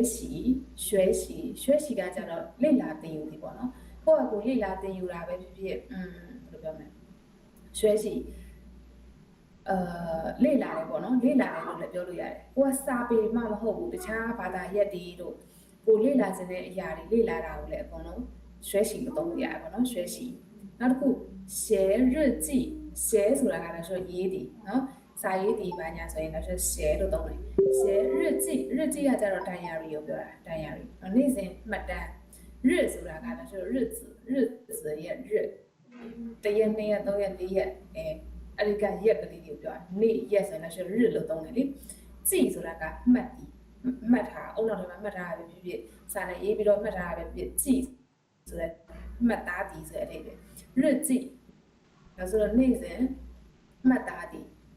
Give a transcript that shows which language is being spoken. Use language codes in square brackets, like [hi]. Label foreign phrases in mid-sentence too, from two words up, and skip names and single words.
[my] 习ကကြတော့လေ့လာသင်ယူပြီပေါ့နော်ကိုလေ့လာသင်ယူတာပဲဖြစ်ဖြစ်ဘယ်လိုပြောမလဲ学习လေ့လာတယ်ပေါ့နော်လေ့လာတယ်လို့လည်းပြောလို့ရတယ်ကိုကစာပေမှမဟုတ်ဘူးတခြားဘာသာရပ်တွေ တို့ကိုလေ့လာခြင်းတဲ့အရာတွေလေ့လာတာကိုလည်းအကုန်လုံး学习လို့သုံးလို့ရတယ်ပေါ့နော်学习နောက်တစ်ခု [zh] 写日记 [my] 写ဆိုတာကလည်းဆိုရေးတည်နော် စာရေးတည်ဘာညာဆိုရင်လည်း写လို့သုံးတယ် [zh] 写日记 [my] ကကြတော့ diary ကိုပြောတာ diary နေ့စဉ်မှတ်တမ်း 日ဆိုတာကလည်းဆို日子ရဲ့日တရက်2ရက်3ရက်4ရက်အဲ့ဒီကရက်ကလေးကိုပြောတာနေ့ရက်ဆိုရင်လည်း日လို့သုံးတယ်လေကြည့်ဆိုတာကမှတ်တည်မှတ်ထားအုံနောက်ထဲမှာမှတ်ထားရပဲဖြစ်ဖြစ်စာနဲ့ရေးပြီးတော့မှတ်ထားရပဲဖြစ်ဖြစ်ကြည့်ဆိုတဲ့မှတ်သားတည်ဆိုတဲ့အဓိပ္ပာယ်日记ဒါဆိုတော့နေ့စဉ်မှတ်သားတည်